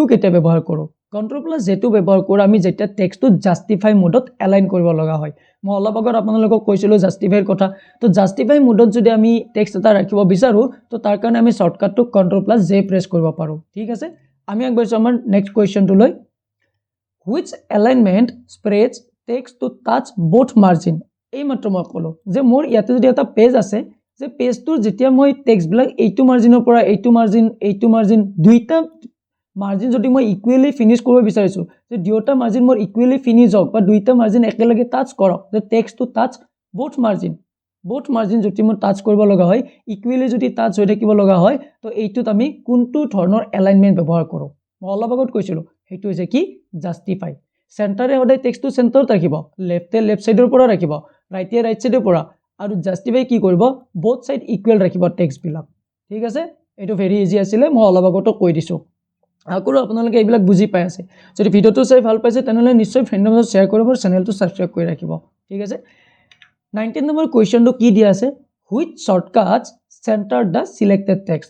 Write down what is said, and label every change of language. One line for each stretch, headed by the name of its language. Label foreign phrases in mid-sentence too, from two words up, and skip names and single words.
Assamese: কেতিয়া ব্যৱহাৰ কৰো Ctrl+Z টো ব্যৱহাৰ কৰি আমি যেতিয়া টেক্সটটো জাস্টিফাই মোডত এলাইন কৰিব লগা হয় মই অলপ আগত আপোনালোকক কৈছিলো জাস্টিফাইৰ কথা তো জাস্টিফাই মোডত যদি আমি টেক্সট এটা ৰাখিব বিচাৰো তো তাৰ কাৰণে আমি শৰ্টকাটটো Ctrl+Z প্ৰেছ কৰিব পাৰো ঠিক আছে আমি আগবাঢ়িছো আমাৰ নেক্সট কোৱেশ্চনটো লৈ
English: which alignment spreads text to touch both margin
Assamese: এই মাত্ৰ মই কলো যে মোৰ ইয়াতে যদি এটা পেজ আছে যে পেজটোৰ যেতিয়া মই টেক্সট বিলাক এইটো মাৰ্জিনৰ পৰা এইটো মাৰ্জিন দুইটা মাৰ্জিন যদি মই ইকুৱেলি ফিনিশ কৰিব বিচাৰিছো যে দুইটা মাৰ্জিন মোৰ ইকুৱেলি ফিনিশ হওক বা দুইটা মাৰ্জিন একেলগে টাচ কৰক যে
English: text to touch both
Assamese: margin যদি মই টাচ কৰিব লগা হয় ইকুৱেলি যদি টাচ হৈ থাকিব লগা হয় তো এইটোত আমি কোনটো ধৰণৰ এলাইনমেন্ট ব্যৱহাৰ কৰো মই অলপ আগত কৈছিলো সেইটো হৈছে কি জাস্টিফাই চেণ্টাৰে সদায় টেক্সটটো চেণ্টাৰত ৰাখিব, লেফটে লেফট ছাইডৰ পৰা ৰাখিব, ৰাইটে ৰাইট ছাইডৰ পৰা, আৰু জাষ্টিফাই কি কৰিব
English: both side equal
Assamese: ৰাখিব টেক্সটবিলাক। ঠিক আছে, এইটো
English: very easy
Assamese: আছিলে, মই অলপ আগতে কৈ দিছোঁ। আকৌ আপোনালোকে এইবিলাক বুজি পাই আছে। যদি ভিডিঅ'টো চাই ভাল পাইছে তেনেহ'লে নিশ্চয় ফ্ৰেণ্ডৰ মাজত শ্বেয়াৰ কৰিব আৰু চেনেলটো ছাবস্ক্ৰাইব কৰি ৰাখিব। ঠিক আছে, 19 নম্বৰ কুৱেশ্যনটো কি দিয়া আছে,
English: which shortcuts center the selected text.